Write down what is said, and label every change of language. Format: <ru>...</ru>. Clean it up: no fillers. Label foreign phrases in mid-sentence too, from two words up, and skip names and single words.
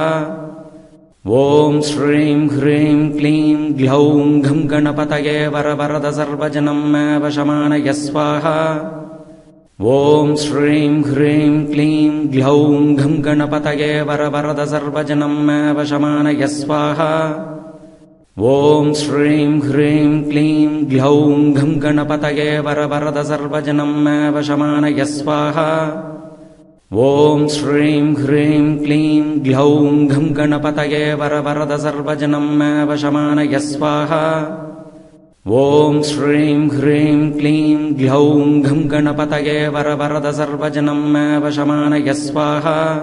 <sa>ॐ श्रीं ह्रीं क्लीं क्लौं कं गणपतये वरवरद सर्वजनं वशमानय स्वाहा. ॐ श्रीं ह्रीं क्लीं क्लौं कं गणपतये वरवरद सर्वजनं वशमानय स्वाहा. ॐ श्रीं ह्रीं क्लीं ग्लौं घं गणपतये वरवरद सर्वजनं मे वशमानय स्वाहा ॐ श्रीं ह्रीं क्लीं ग्लौं घं गणपतये वरवरद सर्वजनं मे वशमानय स्वाहा ॐ श्रीं ह्रीं क्लीं ग्लौं घं गणपतये वरवरद सर्वजनं मे वशमानय स्वाहा</sa>